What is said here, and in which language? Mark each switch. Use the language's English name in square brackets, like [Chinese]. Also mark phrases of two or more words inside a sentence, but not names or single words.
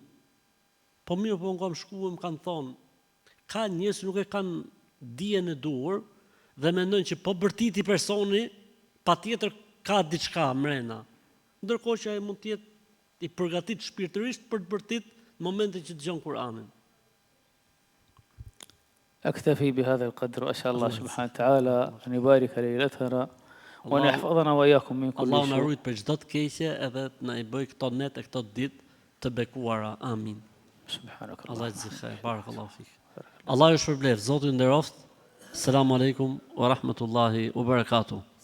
[Albanian] Po mirë, po kam shkuar, më kanë thonë, ka njerëz që nuk e kanë dijen e duhur dhe mendojnë që po bërtiti personi, patjetër ka diçka mrena. Ndërkohë që ai mund të jetë i përgatit shpirtërisht për të bërtit në momentin që dëgjon Kur'anin. [Arabic] أكتفي بهذا القدر وأسأل الله سبحانه وتعالى أن يبارك ليلتنا وأن يحفظنا وإياكم من كل [Albanian] Allah na [Arabic] سوء. [Albanian] ruajt për çdo të keqe edhe të na i bëj këto net e këto ditë të bekuara. Amin. [Arabic] سبحانك Allah الله. [Albanian] të zgjidhë. [Arabic] بارك الله فيك. [Albanian] Allah ju shpërblet. Zoti ju nderoft. [Arabic] السلام عليكم ورحمة الله وبركاته.